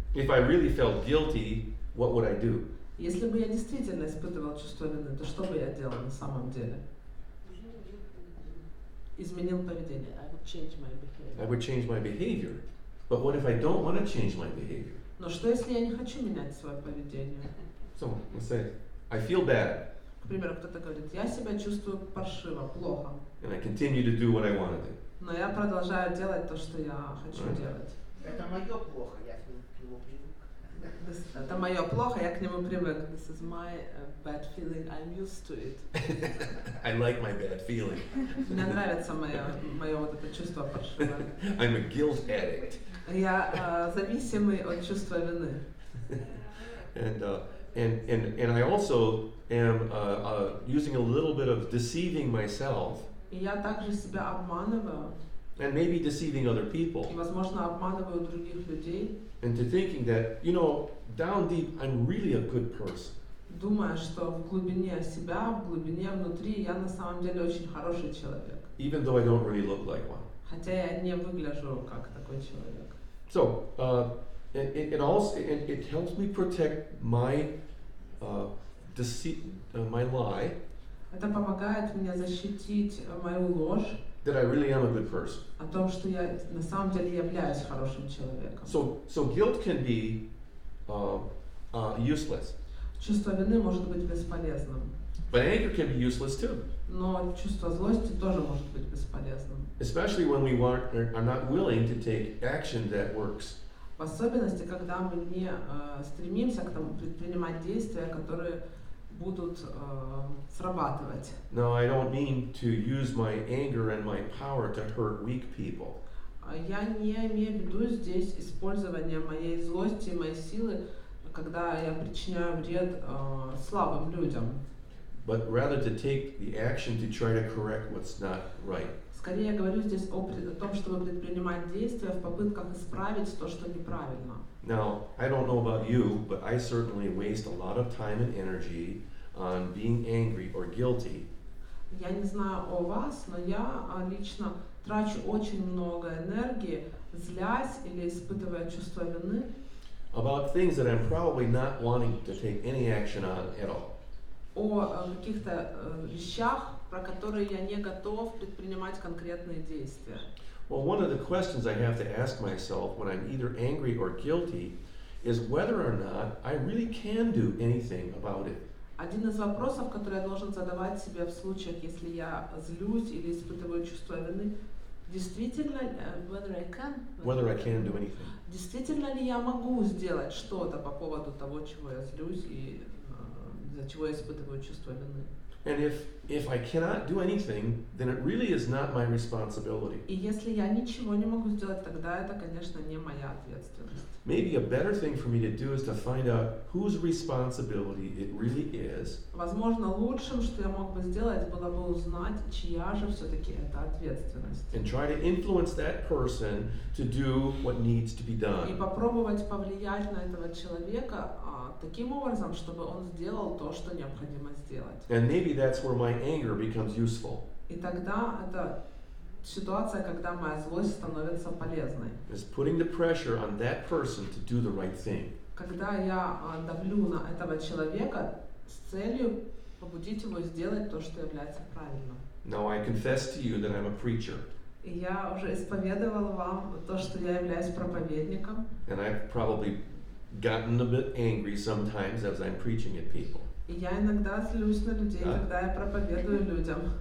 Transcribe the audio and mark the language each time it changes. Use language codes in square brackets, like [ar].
[en] If I really felt guilty, what would I do? [ru] Если бы я действительно испытывал чувство вины, то что бы я делал на самом деле? Изменил поведение. [en] I would change my behavior. But what if I don't want to change my behavior? [ru] Но что если я не хочу менять свое поведение? [en] So let's say I feel bad. [ru] К примеру, кто-то говорит, я себя чувствую паршиво, плохо. [en] And I continue to do what I want to do. [ru] Но я продолжаю делать то, что я хочу делать. Это мое плохо, я к нему привык. Это мое плохо, я к нему привык. [en] This is my bad feeling, I'm used to it. I like my bad feeling. [ru] Мне нравится мое вот это чувство паршивое. [en] I'm a guilt addict. [ru] Я зависимый от чувства вины. [en] And I also am using a little bit of deceiving myself. [ru] И я также себя обманываю. [en] And maybe deceiving other [ru] И, [en] people. [ru] возможно, обманываю других людей. [en] Into thinking that, down deep, I'm really a good person. [ru] Думая, что в глубине себя, в глубине внутри я на самом деле очень хороший человек. [en] Even though I don't really look like one. [ru] Хотя я не выгляжу как такой человек. [en] So, it also helps me protect my deceit, my lie. [ru] Это помогает мне защитить мою ложь [en] That I really am a good person. [ru] о том, что я на самом деле являюсь хорошим человеком. [en] So guilt can be useless. [ru] Чувство вины может быть бесполезным, [en] But anger can be useless too. [ru] но чувство злости тоже может быть бесполезным. [en] Especially when we are not willing to take action that works. [ru] В особенности, когда мы не стремимся к тому предпринимать действия, которые будут срабатывать. [en] Now, I don't mean to use my anger and my power to hurt weak people. [ru] Я не имею в виду здесь использование моей злости и моей силы, когда я причиняю вред слабым людям. [en] But rather to take the action to try to correct what's not right. [ru] Скорее я говорю здесь о том, чтобы предпринимать действия в попытках исправить то, что неправильно. [en] Now, I don't know about you, but I certainly waste a lot of time and energy on being angry or guilty. [ru] Я не знаю о вас, но я лично трачу очень много энергии, злясь или испытывая чувство вины [en] About things that I'm probably not wanting to take any action on at all. [ru] о каких-то вещах, про которые я не готов предпринимать конкретные действия. [en] Well, one of the questions I have to ask myself when I'm either angry or guilty is whether or not I really can do anything about it. [ru] Один из вопросов, который я должен задавать себе в случаях, если я злюсь или испытываю чувство вины, действительно, [en] whether I can do anything. [ru] Действительно ли я могу сделать что-то по поводу того, чего я злюсь и из-за чего я испытываю чувство вины? [en] And if I cannot do anything, then it really is not my responsibility. [ru] И если я ничего не могу сделать, тогда это, конечно, не моя ответственность. [en] Maybe a better thing for me to do is to find out whose responsibility it really is. [ru] Возможно, лучшим, что я мог бы сделать, было бы узнать, чья же все-таки это ответственность. [en] And try to influence that person to do what needs to be [ru] И [en] done. [ru] попробовать повлиять на этого человека таким образом, чтобы он сделал то, что необходимо сделать. [en] And maybe that's where my anger becomes useful. [ru] И тогда это ситуация, когда моя злость становится полезной. [en] Is putting the pressure on that person to do the right thing. [ru] Когда я давлю на этого человека с целью побудить его сделать то, что является правильным. [en] Now I confess to you that I'm a preacher. [ru] И я уже исповедовала вам то, что я являюсь проповедником. [en] And I've probably gotten a bit angry sometimes as I'm preaching at people. [ru] И я иногда злюсь на людей, когда я проповедую людям.